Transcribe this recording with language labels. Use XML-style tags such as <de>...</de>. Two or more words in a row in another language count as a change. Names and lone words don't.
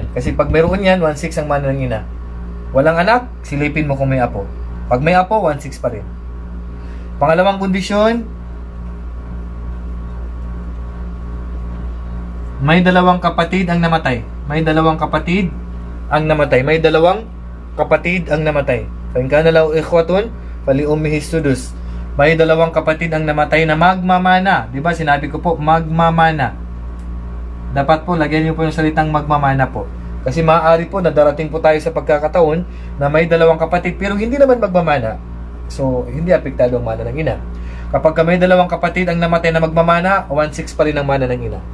<tl>Kasi pag mayroon yan, 1/6 ang mana ng ina. Walang anak, silipin mo kung may apo. Pag may apo, 1/6 pa rin. Pangalawang kondisyon, may dalawang kapatid ang namatay. May dalawang kapatid ang namatay.</tl> <ar>فإن كان له إخوة فلأمه السدس.</ar> <tl>May dalawang kapatid ang namatay na magmamana. Di ba sinabi ko po, magmamana. Dapat po, lagyan niyo po yung salitang magmamana po. Kasi maaari po na darating po tayo sa pagkakataon na may dalawang kapatid pero hindi naman magmamana. So, hindi apektado ang mana ng ina. Kapag may dalawang kapatid ang namatay na magmamana, 1/6 pa rin ang mana ng ina.</tl>